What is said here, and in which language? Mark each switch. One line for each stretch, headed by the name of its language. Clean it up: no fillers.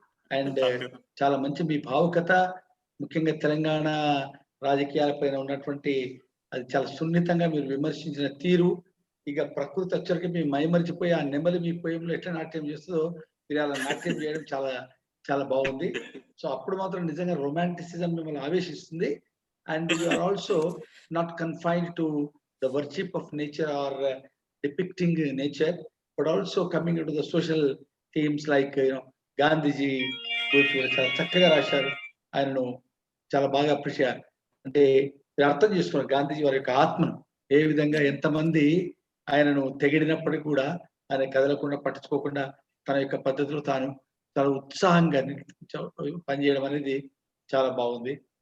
Telugu: And చాలా మంచి మీ భావుకత, ముఖ్యంగా తెలంగాణ రాజకీయాలపైన ఉన్నటువంటి అది చాలా సున్నితంగా మీరు విమర్శించిన తీరు, ఇక ప్రకృతి వచ్చరికి మీ మైమరిచిపోయి ఆ నెమలి మీ పోయంలో ఎట్లా నాట్యం చేస్తుందో మీరు అలా నాట్యం చేయడం చాలా చాలా బాగుంది. సో అప్పుడు మాత్రం నిజంగా రొమాంటిసిజం మిమ్మల్ని ఆవేశిస్తుంది.
English: and you are also not confined to the worship of nature or depicting nature, but also coming into the social themes like
Telugu: Gandhiji గురించి చాలా చక్కగా రాశారు. ఆయనను చాలా బాగా అప్రిషియేట్ అంటే అర్థం చేసుకున్నారు గాంధీజీ వారి యొక్క ఆత్మను, ఏ విధంగా ఎంతమంది ఆయనను తెగిడినప్పటికీ కూడా ఆయన కదలకుండా పట్టించుకోకుండా తన యొక్క పద్ధతిలో తాను చాలా ఉత్సాహంగా పనిచేయడం అనేది చాలా బాగుంది.